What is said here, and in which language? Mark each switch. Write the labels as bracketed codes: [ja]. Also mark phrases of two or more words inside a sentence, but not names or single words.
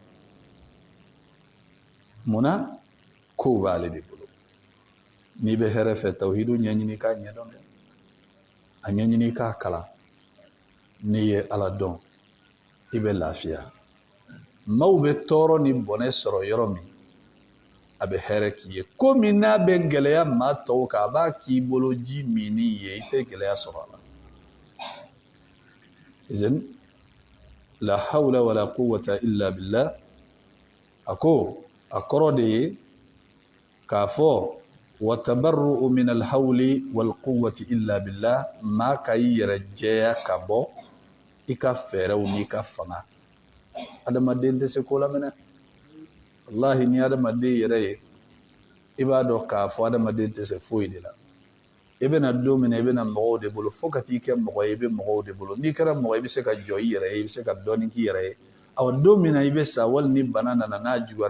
[bm] munna kow b'ale de bolo n'i bɛ hɛrɛ fɛ tawhidu ɲɛɲini k'a ɲɛdɔn dɛ a ɲɛɲini k'a kalan n'i ye ala dɔn i bɛ lafiya maaw bɛ tɔɔrɔ ni bɔnɛ sɔrɔ yɔrɔ min a bɛ hɛrɛ k'i ye ko min n'a bɛ gɛlɛya maa tɔw kan a b'a k'i bolo ji minni ye i tɛ gɛlɛya sɔrɔ a la izin [ar] لا حول ولا قوة إلا بالله [bm] a ko a kɔrɔ de ye k'a fɔ [ar] والتبرؤ من الحول والقوة إلا بالله [bm] maa ka i yɛrɛ jɛya ka bɔ i ka fɛɛrɛw n'i ka fanga adamaden tɛ se ko la minɛ wallahi ni adamaden yɛrɛ ye i b'a dɔn k'a fɔ adamaden tɛ se foyi de la i bɛna don min na i bɛna mɔgɔw de bolo fo ka t'i kɛ mɔgɔ ye i bɛ mɔgɔw de bolo n'i kɛra mɔgɔ i bɛ se ka jɔ i yɛrɛ ye i bɛ se ka dɔɔnin k'i yɛrɛ ye awa don min na i bɛ sa wali ni bana nana n'a juguyara i